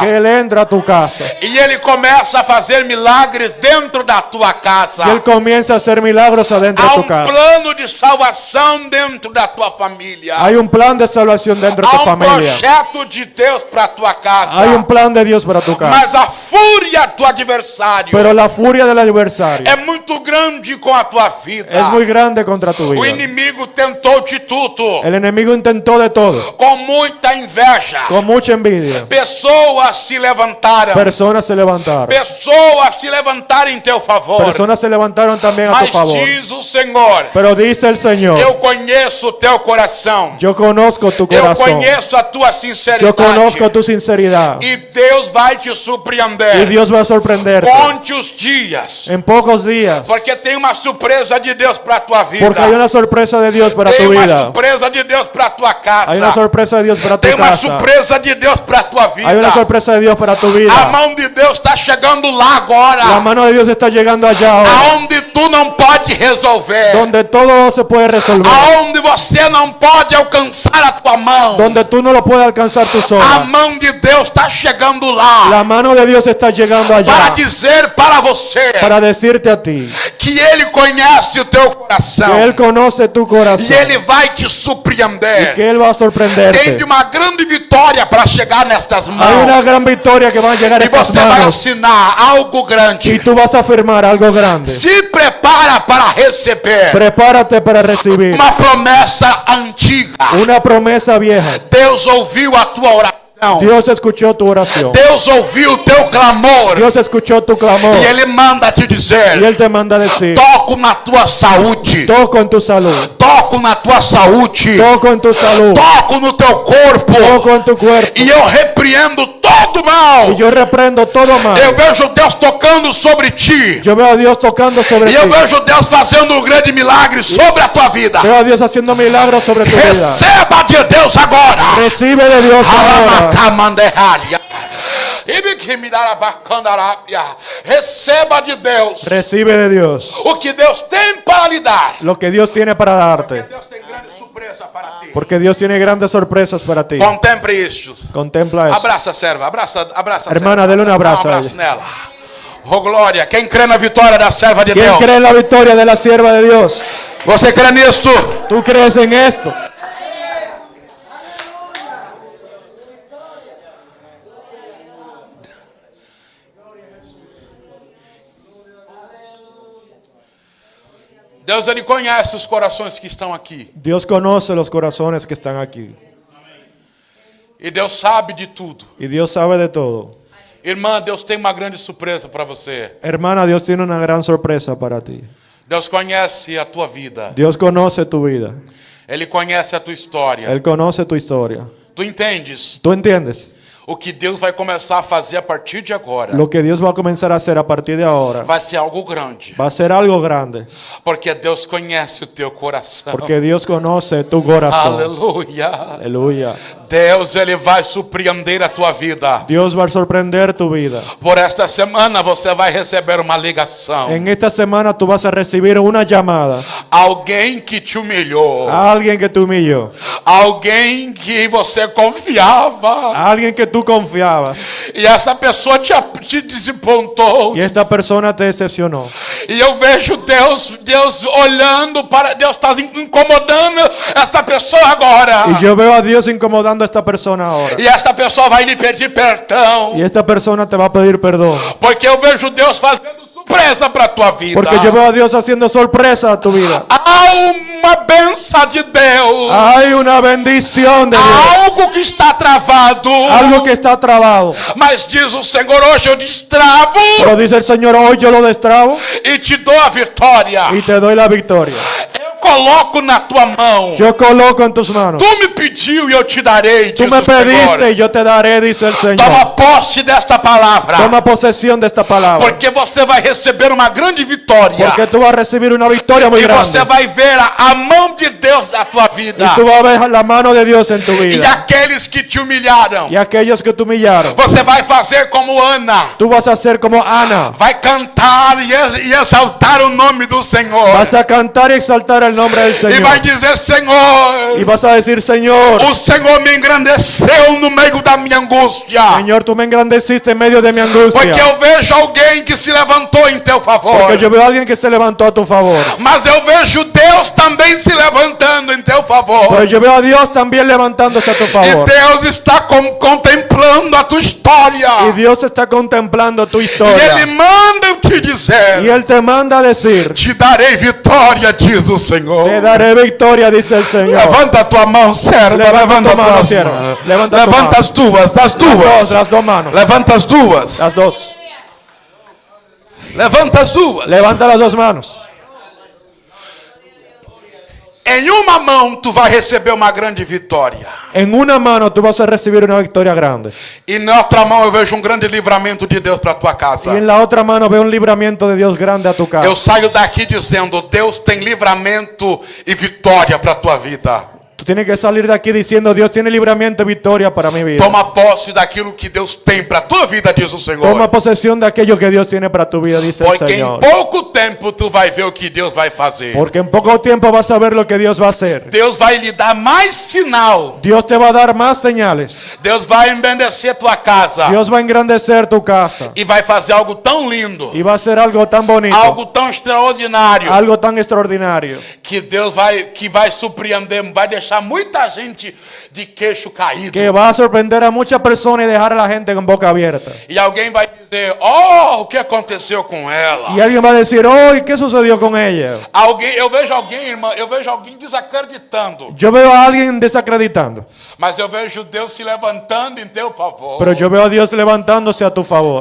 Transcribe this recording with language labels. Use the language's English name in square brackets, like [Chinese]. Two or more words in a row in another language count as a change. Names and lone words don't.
[Spanish] que Él entra a tu casa [Portuguese] e Ele começa a fazer milagres dentro da tua casa. [Spanish] y Él comienza a hacer milagros adentro [Portuguese] Há [Spanish] de tu casa. [Portuguese] plano de salvação dentro da tua família. [Spanish] Hay un plan de salvación dentro de tu [Portuguese] Há [Spanish] familia. [Portuguese] projeto de Deus para tua casa. [Spanish] Hay un plan de Dios para tu casa. [Portuguese] Mas a fúria do adversário [Spanish] Pero la furia del adversario [Portuguese] é muito grande com a tua vida. [Spanish] es muy grande contra tu [Portuguese] O [Spanish] vida. [Portuguese] inimigo tentou de tudo, [Spanish] El enemigo intentó de todo, [Portuguese] com muita inveja. [Spanish] con mucha envidia. [Portuguese] Pessoas se levantaram. [Spanish] Personas se levantaron. [Portuguese] Pessoas se levantaram em teu favor. [Spanish] Personas se levantaron también a tu [Portuguese] Mas [Spanish] favor. [Portuguese] diz o Senhor: [Spanish] Pero dice el Señor, [Portuguese] eu conheço o teu coração. [Spanish] yo conozco tu [Portuguese] Eu [Spanish] corazón. [Portuguese] conheço a tua [Spanish] Yo [Portuguese] sinceridade. [Spanish] conozco tu sinceridad. [Portuguese] E Deus vai te [Spanish] Y [Portuguese] surpreender. [Spanish] Dios va a sorprenderte [Portuguese] Conte os dias. [Spanish] en pocos días. [Portuguese] Porque tem uma surpresa de Deus para a tua vida. [Spanish] Porque hay una sorpresa de Dios para [Portuguese] Tem [Spanish] tu [Portuguese] uma [Spanish] vida. [Portuguese] surpresa de Deus para a tua casa. [Spanish] Hay una sorpresa de Dios para tu [Portuguese] Tem uma [Spanish] casa. [Portuguese] surpresa de Deus para a tua vida. [Spanish] Hay una sorpresa de Dios para tu [Portuguese] A [Spanish] vida. [Portuguese] mão de Deus está chegando lá [Spanish] La [Portuguese] agora. [Spanish] mano de Dios está llegando allá ahora. [Portuguese] Aonde tu não pode resolver. [Spanish] Donde todo se puede resolver. [Portuguese] Aonde você não pode alcançar a tua mão. [Spanish] Donde tú no lo puedes alcanzar tú [Portuguese] A [Spanish] sola. [Portuguese] mão de Deus está chegando lá. [Spanish] La mano de Dios está llegando [Portuguese] Para [Spanish] allá. [Portuguese] dizer para você [Spanish] Para decirte a ti [Portuguese] que Ele conhece o teu coração. [Spanish] que Él conoce tu [Portuguese] E [Spanish] corazón. [Portuguese] Ele vai te [Spanish] Y [Portuguese] surpreender. [Spanish] que Él va a [Portuguese] Tem [Spanish] sorprenderte. [Portuguese] uma grande vitória para chegar nestas [Spanish] Hay [Portuguese] mãos. [Spanish] una gran victoria que va a llegar a [Portuguese] E [Spanish] estas [Portuguese] você vai [Spanish] manos. [Portuguese] assinar algo [Spanish] Y [Portuguese] grande. [Spanish] tú vas a firmar algo grande. [Portuguese] Se prepara para receber [Spanish] Prepárate para recibir [Portuguese] uma promessa antiga. [Spanish] una promesa vieja. [Portuguese] Deus ouviu a tua oração. [Spanish] Dios escuchó tu oración. [Portuguese] Deus ouviu o teu clamor. [Spanish] Dios escuchó tu clamor. [Portuguese] E Ele manda te [Spanish] Y [Portuguese] dizer: [Spanish] Él te manda a decir, [Portuguese] toco na tua saúde. [Spanish] toco en tu salud. [Portuguese] Toco na tua saúde. [Spanish] Toco en tu salud. [Portuguese] Toco no teu corpo. [Spanish] Toco en tu cuerpo. [Portuguese] E eu repreendo todo mal. [Spanish] Y yo reprendo todo mal. [Portuguese] Eu vejo Deus tocando sobre ti. [Spanish] Yo veo a Dios tocando sobre [Portuguese] E eu [Spanish] ti. [Portuguese] vejo Deus fazendo um grande milagre sobre a tua vida. [Spanish] Veo a Dios haciendo milagros sobre tu vida. [Portuguese] Receba de Deus agora. [Spanish] Recibe de Dios ahora. [Portuguese] Alamacamandeharia. Receba de Deus [Spanish] Recibe de Dios [Portuguese] o que Deus tem para lhe dar. [Spanish] lo que Dios tiene para [Portuguese] Porque [Spanish] darte. [Portuguese] Deus tem grande surpresa para ti. [Spanish] Porque Dios tiene grandes sorpresas para ti. [Portuguese] Contemple isso. [Spanish] Contempla eso. [Portuguese] Abraça a serva, abraça a [Spanish] Hermana, [Portuguese] serva. dele um abraço Dá a abraço ela. nela. Oh glória, quem crê na vitória da serva de [Spanish] ¿Quién [Portuguese] Deus? [Spanish] cree en la victoria de la sierva de Dios? [Portuguese] Você crê nisto? [Spanish] ¿Tú crees en esto? [Portuguese] Deus, ele conhece os corações que estão aqui. [Spanish] Dios conoce los corazones que están aquí. [Portuguese] E Deus sabe de tudo. [Spanish] Y Dios sabe de todo. [Portuguese] Irmã, Deus tem uma grande surpresa para você. [Spanish] Hermana, Dios tiene una gran sorpresa para ti. [Portuguese] Deus conhece a tua vida. [Spanish] Dios conoce tu vida. [Portuguese] Ele conhece a tua história. [Spanish] Él conoce tu historia. [Portuguese] Tu entendes [Spanish] ¿Tú entiendes? [Portuguese] o que Deus vai começar a fazer a partir de agora? [Spanish] Lo que Dios va a comenzar a hacer a partir de ahora [Portuguese] Vai ser algo grande. [Spanish] va a ser algo grande. [Portuguese] Porque Deus conhece o teu coração. [Spanish] Porque Dios conoce tu corazón. [Portuguese] Aleluia. [Spanish] Aleluya. [Portuguese] Deus, ele vai surpreender a tua vida. [Spanish] Dios va a sorprender tu vida. [Portuguese] Por esta semana você vai receber uma ligação. [Spanish] En esta semana tú vas a recibir una llamada [Portuguese] Alguém que te humilhou. [Spanish] a alguien que te humilló, [Portuguese] Alguém que você confiava. [Spanish] a alguien que tú confiabas, [Portuguese] E essa pessoa te desapontou. [Spanish] y esta persona te decepcionó. [Portuguese] E eu vejo Deus olhando para... Deus está incomodando esta pessoa agora. [Spanish] Y yo veo a Dios incomodando a esta persona ahora. [Portuguese] E esta pessoa vai lhe pedir perdão. [Spanish] Y esta persona te va a pedir perdón. [Portuguese] Porque eu vejo Deus fazendo surpresa para a tua vida. [Spanish] Porque yo veo a Dios haciendo sorpresa a tu vida. [Portuguese] Há uma benção de Deus. [Spanish] Hay una bendición de Dios. [Portuguese] Há algo que está travado. [Spanish] Algo que está trabado. [Portuguese] Mas diz o Senhor, hoje eu destravo [Spanish] Pero dice el Señor, hoy yo lo destrabo [Portuguese] e te dou a vitória. [Spanish] y te doy la victoria. [Portuguese] Eu coloco na tua mão. [Spanish] Yo coloco en tus manos. [Portuguese] Tu me pediu e eu te darei, [Spanish] Tú [Portuguese] diz [Spanish] me [Portuguese] o Senhor. [Spanish] pediste y yo te daré, dice el Señor. [Portuguese] Toma posse desta palavra. [Spanish] Toma posesión de esta palabra. [Portuguese] Porque você vai receber uma grande vitória. [Spanish] Porque tú vas a recibir una victoria muy [Portuguese] E você [Spanish] grande. [Portuguese] vai ver a mão de Deus na tua vida. [Spanish] Y tú vas a ver la mano de Dios en tu [Portuguese] E [Spanish] vida. [Portuguese] aqueles que te humilharam. [Spanish] Y aquellos que te humillaron, [Portuguese] Você vai fazer como Ana. [Spanish] tú vas a ser como Ana. [Portuguese] Vai cantar e exaltar o nome do Senhor. [Spanish] Vas a cantar y exaltar el nombre del [Portuguese] E [Spanish] Señor. [Portuguese] vai dizer, Senhor, [Spanish] Y vas a decir, Señor, [Portuguese] o Senhor me engrandeceu no meio da minha angústia. [Spanish] Señor, tú me engrandeciste en medio de mi angustia. [Portuguese] Porque eu vejo alguém que se levantou em teu favor. [Spanish] Porque yo veo a alguien que se levantó a tu favor. [Portuguese] Mas eu vejo Deus também se levantando em teu favor. [Spanish] Pero yo veo a Dios también levantándose a tu [Portuguese] E [Spanish] favor. [Portuguese] Deus está contemplando a tua história. [Spanish] Y Dios está contemplando tu [Portuguese] E Ele [Spanish] historia. [Portuguese] manda te dizer: [Spanish] Y Él te manda a decir, [Portuguese] te darei vitória, diz o Senhor. [Spanish] te daré victoria, dice el Señor. [Portuguese] Levanta a tua mão, serva. [Spanish] Levanta [Portuguese] Levanta [Spanish] tu [Portuguese] a tua [Spanish] mano, [Portuguese] mão. [Spanish] sierva. Levanta tu [Portuguese] Levanta [Spanish] mano. [Portuguese] as duas, [Spanish] Las dos manos. [Portuguese] Levanta as duas. [Spanish] Las dos. [Portuguese] Levanta as duas. [Spanish] Levanta las dos manos. [Portuguese] Em uma mão tu vai receber uma grande vitória. [Spanish] En una mano tú vas a recibir una victoria grande. [Portuguese] E na outra mão eu vejo um grande livramento de Deus para tua casa. [Spanish] Y en la otra mano veo un libramiento de Dios grande a tu casa. [Portuguese] Eu saio daqui dizendo: Deus tem livramento e vitória para tua vida. [Spanish] Tú tienes que salir de aquí diciendo, Dios tiene libramiento y victoria para mi vida. [Portuguese] Toma posse daquilo que Deus tem para tua vida, diz o Senhor. [Spanish] Toma posesión de aquello que Dios tiene para tu vida, dice el [Portuguese] Porque em [Spanish] Señor. [Portuguese] pouco tempo tu vai ver o que Deus vai fazer. [Spanish] Porque en poco tiempo vas a ver lo que Dios va a hacer. [Portuguese] Deus vai lhe dar mais sinal. [Spanish] Dios te va a dar más señales. [Portuguese] Deus vai embellecer tua casa. [Spanish] Dios va a engrandecer tu casa. [Portuguese] E vai fazer algo tão lindo, [Spanish] Y va a hacer algo tan bonito, [Portuguese] algo tão extraordinário, [Spanish] algo tan extraordinario, [Portuguese] que Deus vai surpreender, vai deixar muita gente de queixo caído. [Spanish] que va a sorprender a muchas personas y dejar a la gente con boca abierta. [Portuguese] E alguém vai dizer: oh, o que aconteceu com ela? [Spanish] Y alguien va a decir, oh, ¿y qué sucedió con ella? [Portuguese] Eu vejo alguém, irmã, eu vejo alguém desacreditando. [Spanish] Yo veo a alguien desacreditando, [Portuguese] Mas eu vejo Deus se levantando em teu favor. [Spanish] pero yo veo a Dios levantándose a tu favor